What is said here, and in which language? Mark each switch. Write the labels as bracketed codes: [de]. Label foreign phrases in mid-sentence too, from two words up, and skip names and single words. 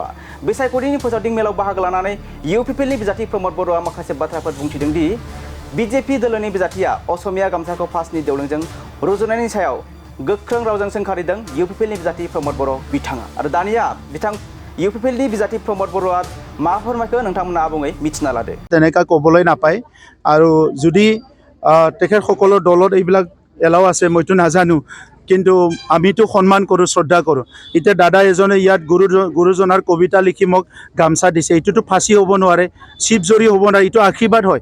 [brx] बिसायख'थिनि फोसावदिं मेलाव बाहागो लानानै इउपिपिएलनि बिजाथि प्रमद बर'आ माखासे बाथ्राफोर बुंथिदों दि बिजेपि दोलोनि बिजाथिया असमिया गामसाखौ फासनि देवलंजों रुजुनायनि सायाव गोख्रों रावजों सोंखारिदों इउपिपिएलनि बिजाथि प्रमद बर' बिथाङा। आरो दानिया बिथां इउपिपिएलनि बिजाथि प्रमद बर'आ मा फोरमायखो नोंथांमोना आबुङै मिथिना लादो। [as] তেনেকা ক'বলৈ নাপায় আৰু যদি তেখেতসকলৰ দলত এইবিলাক এলাও আছে মইতো নাজানো, কিন্তু আমিতো সন্মান কৰোঁ, শ্ৰদ্ধা কৰোঁ। এতিয়া দাদা এজনে ইয়াত গুৰুজনাৰ কবিতা লিখি মোক গামচা দিছে, এইটোতো ফাঁচি হ'ব নোৱাৰে, শিৱজৰী হ'ব নোৱাৰে, এইটো আশীৰ্বাদ হয়।